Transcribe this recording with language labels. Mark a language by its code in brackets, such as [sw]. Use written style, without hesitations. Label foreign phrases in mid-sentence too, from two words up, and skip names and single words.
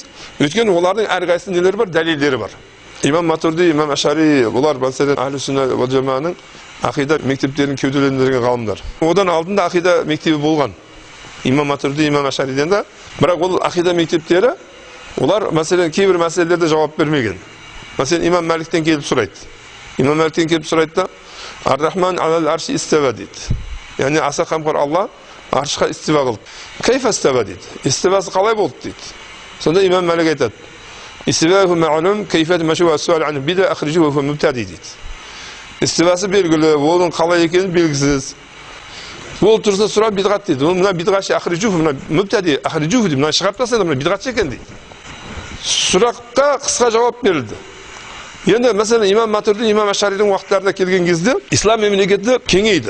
[kk] Өйткені олардың әрқайсысының нелері бар, дәлелдері бар. Имам Матурди, имам Ашари, олар мәселен Ахлу Сунна уа Жамааның ақида мектептерін кеуделендірген ғалымдар. Одан алдында ақида мектебі болған. Имам Матурди, имам Ашариден да, бірақ ол ақида мектептері, олар мәселен кейбір мәселелерде жауап бермеген. Мәселен имам Маликтен келіп сұрайды. Имам Маликтен келіп сұрайды да, [ar] الرحمن على العرش استوى дейді. [kk] Яғни аса қамқор Алла аршқа истива қылды. [ar] كيف استوى дейді. [kk] Истивасы қалай болды дейді. Сонда имам Малик айтады. [ar] استواؤه معلوم كيفه مجهول السؤال عنه بدعة أخرجوه فمبتدع дейді. [kk] Истивасы белгілі, оның қалай екені белгісіз. Ол тұрсында сұрап бидғат дейді. Ол мына бидғатшы ахрижуhu, мына [ar] مبتدع أخرجوه [kk] дейді. Мына шығарып тастайды, мына бидғатшы екен дейді. Сұраққа қысқа жауап берілді. Енді мәселен имам Матурди, имам Ашаридің уақыттарында келген кезде ислам мемлекеті кеңейді.